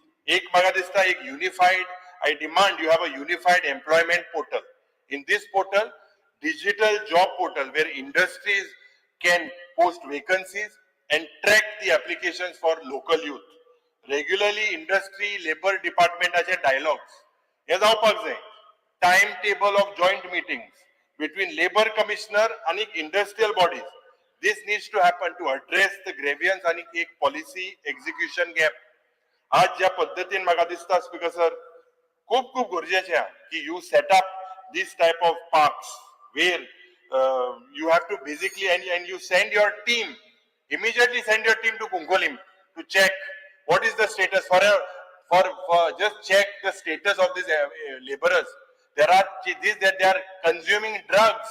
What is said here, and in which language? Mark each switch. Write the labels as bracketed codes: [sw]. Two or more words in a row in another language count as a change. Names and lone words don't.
[en] Ek magadista, ek unified, I demand you have a unified employment portal. In this portal, digital job portal where industries can post vacancies and track the applications for local youth. Regularly industry labor department dialogues. [kok] He जावपाक जाय. [en] Timetable of joint meetings between labor commissioner and industrial bodies. This needs to happen to address the grievance and एक policy execution gap. [kok] आज ज्या पद्धतीन म्हाका दिसता स्पीकर सर खूप गरजेचे आहा की [en] you set up this type of parks where you have to basically and you send your team immediately send your team to Kunkolim to check what is the status for just check the status of these laborers. There are these that they are consuming drugs.